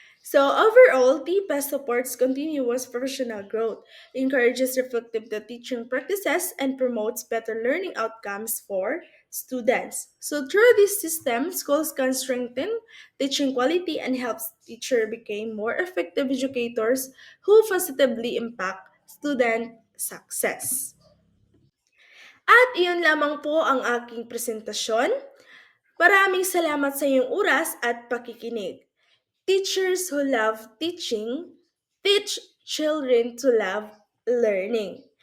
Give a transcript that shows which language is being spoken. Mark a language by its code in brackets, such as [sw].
[en] So overall, TPES supports continuous professional growth, encourages reflective teaching practices, and promotes better learning outcomes for students. So through this system, schools can strengthen teaching quality and helps teacher become more effective educators who positively impact student success. [tl] At iyon lamang po ang aking presentasyon. Maraming salamat sa iyong oras at pakikinig. [en] Teachers who love teaching, teach children to love learning.